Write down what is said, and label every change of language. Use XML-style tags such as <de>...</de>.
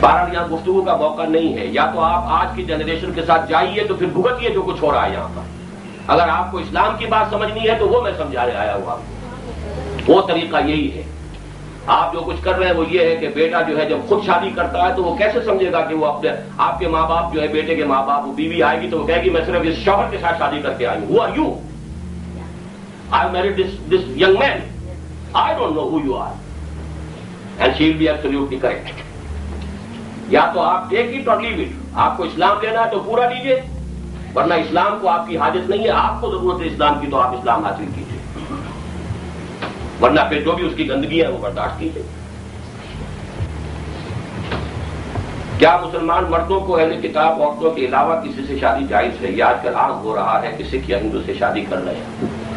<ur>بہرحال یہاں گفتگو کا موقع نہیں ہے، یا تو آپ آج کی جنریشن کے ساتھ جائیے تو پھر بھگتیے جو کچھ ہو رہا ہے یہاں پر۔ اگر آپ کو اسلام کی بات سمجھنی ہے تو وہ میں سمجھانے آیا ہوا، وہ طریقہ یہی ہے۔ آپ جو کچھ کر رہے ہیں وہ یہ ہے کہ بیٹا جو ہے جب خود شادی کرتا ہے تو وہ کیسے سمجھے گا کہ وہ اپنے آپ کے ماں باپ جو ہے بیٹے کے ماں باپ، وہ بیوی آئے گی تو وہ کہے گی میں صرف اس شوہر کے ساتھ شادی کر کے آئی ہوں.</ur> <en>Who are you? I married this young man. I don't know who you are. And she will be absolutely correct.</en> <ur>یا تو آپ</ur> <en>take it</en> <ur>اور</ur> <en>Leave it.</en> <ur>آپ کو اسلام لینا ہے تو پورا لیجیے، ورنہ اسلام کو آپ کی حاجت نہیں ہے. آپ کو ضرورت ہے اسلام کی تو آپ اسلام حاصل کیجیے، ورنہ پھر جو بھی اس کی گندگی ہے وہ برداشت کیجیے. کیا مسلمان مردوں کو اہل کتاب عورتوں کے علاوہ کسی سے شادی جائز ہے؟ یہ آج کل عام ہو رہا ہے کہ سکھ یا ہندو سے شادی کر رہے ہیں.</ur>